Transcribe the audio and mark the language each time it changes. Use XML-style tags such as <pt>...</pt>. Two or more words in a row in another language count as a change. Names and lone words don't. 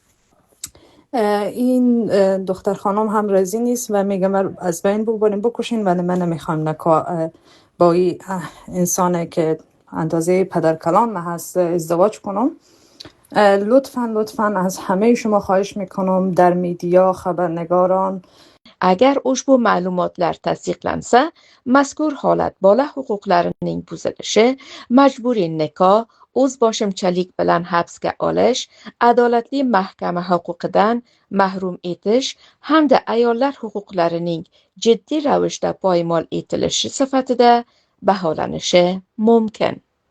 <fa>این دختر خانم هم راضی نیست و میگه من از بین ببرین بکشین، ولی من نمیخوام نکاح با این انسانه که اندازه پدر کلام هست ازدواج کنم. لطفاً از همه شما خواهش میکنم در میدیا، خبرنگاران،</fa> <uz>agar ushbu ma'lumotlar tasdiqlansa, mazkur holat bola huquqlarining buzilishi, majburiy nikoh, o'zboshimchalik bilan hibsga olish, adolatli mahkama huquqidan mahrum etish hamda ayollar huquqlarining jiddiy ravishda poymol etilishi sifatida baholanishi mumkin.</uz>